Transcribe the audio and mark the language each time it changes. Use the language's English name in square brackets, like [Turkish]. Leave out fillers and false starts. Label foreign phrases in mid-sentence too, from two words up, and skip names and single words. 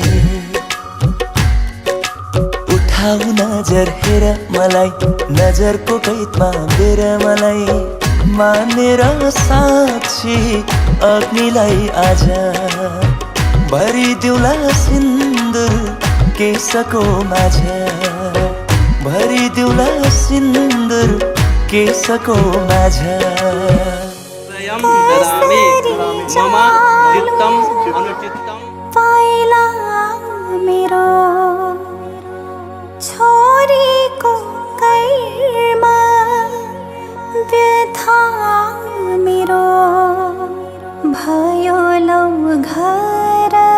[Nepali] उठाऊ नजर हेर मलाई नजरको कैदमा बेर मलाई मानेर साक्षी अग्निलाई आज भरिदिउला सिन्दुर केसको माझ भरिदिउँला सिन्दुर केसको माझ [Sanskrit] स्वयं ददामि मम चित्तम अनुचित्तम [Nepali] पाइला मेरो छोरीको कैरमा व्यथा मेरो भयो लौ घर